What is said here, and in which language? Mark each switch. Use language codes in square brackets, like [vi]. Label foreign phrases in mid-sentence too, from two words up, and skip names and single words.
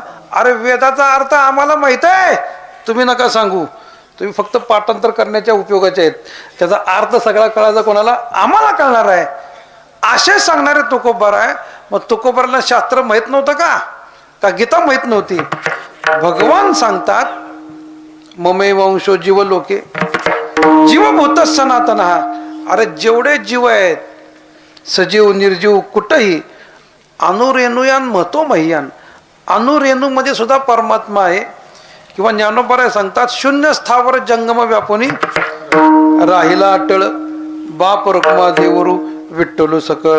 [mr] अरे वेदाचा अर्थ आम्हाला माहित आहे, तुम्ही नका सांगू, तुम्ही फक्त पाठांतर करण्याच्या उपयोगाचे आहेत. त्याचा अर्थ सगळा कळायचा कोणाला? आम्हाला कळणार आहे. असे सांगणारे तुकोबारा आहे. मग तुकोबाराला शास्त्र माहित नव्हतं का? का गीता माहित नव्हती? भगवान सांगतात [sa] ममे वंशो जीव लोके जीवभूत सनातन. [mr] अरे जेवढे जीव आहेत, सजीव निर्जीव कुठंही, [sa] अनुरेणुयान महतो मह्यान, [mr] अनुरेणू मध्ये सुद्धा परमात्मा आहे. किंवा ज्ञानोबराय सांगतात शून्य स्थावर जंगम व्यापुनी राहिला अटळ बाप रखुमा देवरू विठ्ठलू सकळ.